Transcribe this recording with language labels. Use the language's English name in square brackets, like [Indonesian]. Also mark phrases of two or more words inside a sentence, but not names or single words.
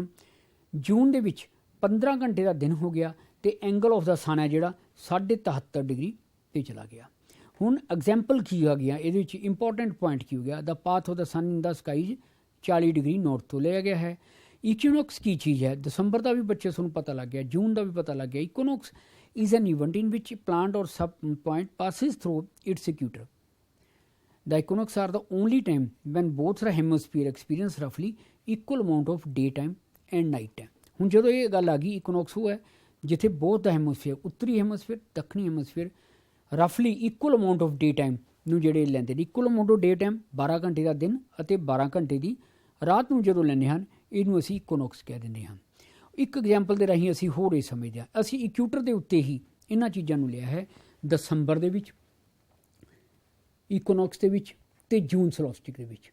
[Punjabi] ਜੂਨ ਦੇ ਵਿੱਚ 15 ਘੰਟੇ ਦਾ ਦਿਨ ਹੋ ਗਿਆ ਅਤੇ [English] angle of the sun [Punjabi] ਹੈ ਜਿਹੜਾ 73.5 ਡਿਗਰੀ 'ਤੇ ਚਲਾ ਗਿਆ। ਹੁਣ ਐਗਜ਼ਾਮਪਲ ਕੀ ਆ ਗਿਆ ਇਹਦੇ ਵਿੱਚ, [English] important point [Punjabi] ਕੀ ਹੋ ਗਿਆ, [English] the path of the sun in the skies [Punjabi] 40 ਡਿਗਰੀ ਨੌਰਥ ਤੋਂ ਲਿਆ ਗਿਆ ਹੈ। ਇਕੁਇਨੋਕਸ ਕੀ ਚੀਜ਼ ਹੈ, ਦਸੰਬਰ ਦਾ ਵੀ ਬੱਚੇ ਤੁਹਾਨੂੰ ਪਤਾ ਲੱਗ ਗਿਆ, ਜੂਨ ਦਾ ਵੀ ਪਤਾ ਲੱਗ ਗਿਆ। [English] ਇਕੁਇਨੋਕਸ is an event in which plant or sub point passes through its equator. The equinox are the only time when both the hemisphere experience roughly equal amount of daytime and night time. [Punjabi] ਹੁਣ ਜਦੋਂ ਇਹ ਗੱਲ ਆ ਗਈ, ਇਕੁਨੋਕਸ ਉਹ ਹੈ ਜਿੱਥੇ [English] both the hemisphere, [Punjabi] ਉੱਤਰੀ ਹੈਮੋਸਫੇਅਰ, ਦੱਖਣੀ ਹੈਮੋਸਫੇਅਰ [English] roughly equal amount of day time [Punjabi] ਨੂੰ ਜਿਹੜੇ ਲੈਂਦੇ ਨੇ। [English] equal amount of day time [Punjabi] 12 ਘੰਟੇ ਦਾ ਦਿਨ ਅਤੇ 12 ਘੰਟੇ ਦੀ ਰਾਤ ਨੂੰ ਜਦੋਂ ਲੈਂਦੇ ਹਨ, ਇਹਨੂੰ ਅਸੀਂ ਇਕੁਨੋਕਸ ਕਹਿ ਦਿੰਦੇ ਹਾਂ। ਇੱਕ ਐਗਜ਼ਾਮਪਲ ਦੇ ਰਾਹੀਂ ਅਸੀਂ ਹੋਰ ਇਹ ਸਮਝਦੇ ਹਾਂ, ਅਸੀਂ ਇਕੂਟਰ ਦੇ ਉੱਤੇ ਹੀ ਇਹਨਾਂ ਚੀਜ਼ਾਂ ਨੂੰ ਲਿਆ ਹੈ, ਦਸੰਬਰ ਦੇ ਵਿੱਚ, ਇਕੁਨੋਕਸ ਦੇ ਵਿੱਚ ਅਤੇ ਜੂਨ ਸਲੋਸਟਿਕ ਦੇ ਵਿੱਚ।